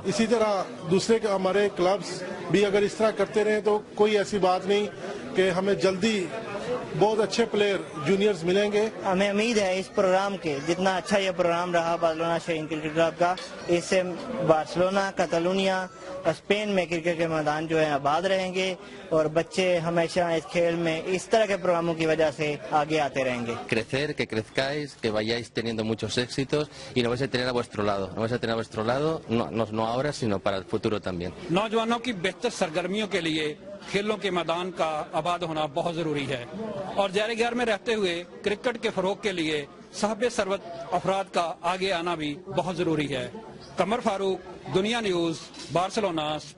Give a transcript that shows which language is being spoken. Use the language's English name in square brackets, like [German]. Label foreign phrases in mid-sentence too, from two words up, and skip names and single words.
[Hindi] इसी तरह दूसरे हमारे क्लब्स भी अगर इस तरह करते रहे तो कोई ऐसी बात नहीं कि हमें जल्दी बहुत अच्छे [English] player juniors [Hindi] मिलेंगे। हमें उम्मीद है इस प्रोग्राम के जितना अच्छा ये प्रोग्राम रहा बार्सिलोना शाहीन क्रिकेट क्लब का, इससे बार्सिलोना, कैटालोनिया, स्पेन में क्रिकेट के मैदान जो है आबाद रहेंगे और बच्चे हमेशा इस खेल में इस तरह के प्रोग्रामों की वजह से आगे आते रहेंगे। [Spanish] Crecer, que crezcáis, que vayáis teniendo muchos éxitos y nos vais a tener a vuestro lado. Nos vais a tener a vuestro lado, no ahora, sino para el futuro también. [Hindi] नौजवानों की बेहतर सरगर्मियों के लिए खेलों के मैदान का आबाद होना बहुत जरूरी है और ज़ाहिर घर में रहते हुए क्रिकेट के फरोग के लिए साहिब सरवत अफराद का आगे आना भी बहुत जरूरी है। कमर फारूक, दुनिया न्यूज, बार्सिलोना।